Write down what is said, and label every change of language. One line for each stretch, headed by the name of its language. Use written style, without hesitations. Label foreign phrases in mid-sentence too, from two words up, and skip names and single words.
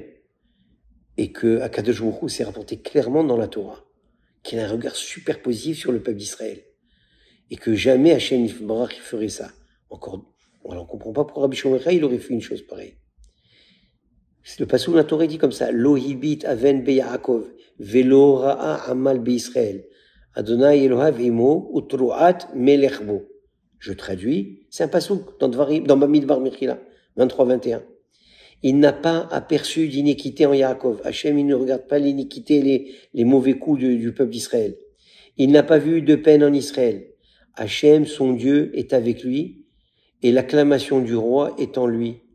French: Et que
Hebrew: הקדוש ברוך הוא
French: s'est rapporté clairement dans la Torah, qu'il a un regard super positif sur le peuple d'Israël. Et que jamais
Hebrew: השם יתברך
French: ferait ça. Encore, alors on comprend pas pourquoi Rabbi Shimon il aurait fait une chose pareille. Le passage de la Torah dit comme ça,
Hebrew: לא הביט און ביעקב, ולא ראה עמל בישראל. ה' אלהיו עמו ותרועת מלך בו.
French: Je traduis, c'est un passage dans Bamidbar Mechila, 23-21. Il n'a pas aperçu d'iniquité en Yaakov. Hachem, il ne regarde pas l'iniquité, les mauvais coups du peuple d'Israël. Il n'a pas vu de peine en Israël. Hachem, son Dieu, est avec lui, et l'acclamation du roi est en lui.